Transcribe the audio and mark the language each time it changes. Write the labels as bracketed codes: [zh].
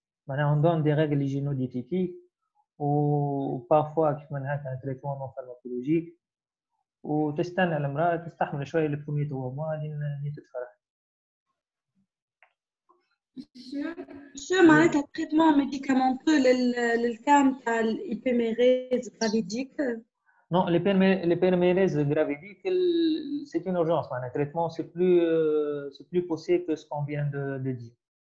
[fr] On donne des règles hygiéno-diététiques ou parfois un traitement non pharmacologique. [ar] وتستنى المرأة تستحمل شوية [fr] les premiers 3 mois [ar] اللي تتفرج. [fr] Monsieur, [ar] معناتها [fr] traitement médicamenteux [ar] للكام تاع [fr] الhypémérèse gravidique. Non, l'hypermérèse gravidique, c'est une urgence. Un traitement, c'est plus poussé que ce qu'on vient de dire.